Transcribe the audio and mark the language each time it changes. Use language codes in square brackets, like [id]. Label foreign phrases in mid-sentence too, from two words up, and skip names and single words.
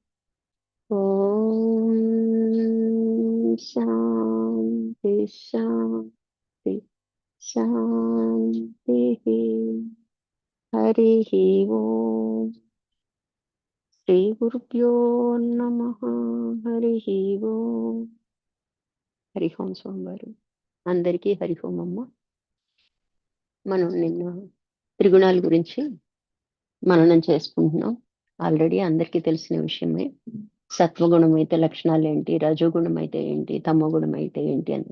[sa] ॐ शान्ति शान्ति शान्तिः। हरिः ओम्। श्रीगुरुभ्यो नमः। हरिः ఓం. హరి ఓం [te] స్వామివారు అందరికీ హరి ఓం అమ్మ. మనం నిన్న త్రిగుణాల గురించి మననం చేసుకుంటున్నాం. ఆల్రెడీ అందరికీ తెలిసిన విషయమే. సత్వగుణం అయితే లక్షణాలు ఏంటి, రజోగుణం అయితే ఏంటి, తమోగుణం అయితే ఏంటి అని.